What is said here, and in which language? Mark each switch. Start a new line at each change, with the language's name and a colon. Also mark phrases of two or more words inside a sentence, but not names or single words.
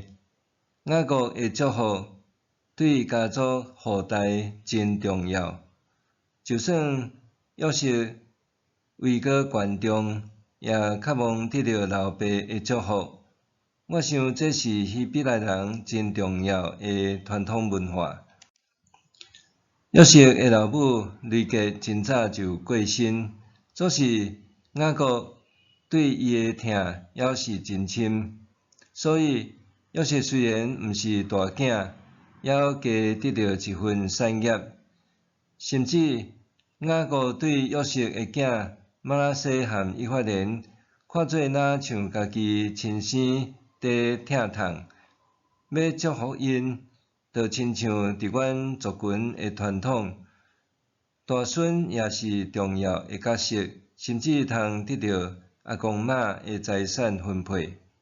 Min Nan Chinese: 雅各的祝福对家族后代真重要，就算约瑟位阁悬重，也渴望得到老爸的祝福。我想这是希伯来人真重要的传统文化。约瑟的老母雷格真早就过身，总是雅各对伊的疼还是真深，所以约瑟虽然毋是大囝，也加得到一份产业。甚至雅各对约瑟的囝玛拿西和以法莲，看做若像家己亲生伫疼痛，要祝福因，就亲像伫阮族群的传统，大孙也是重要的角色，甚至通得到阿公妈的财产分配。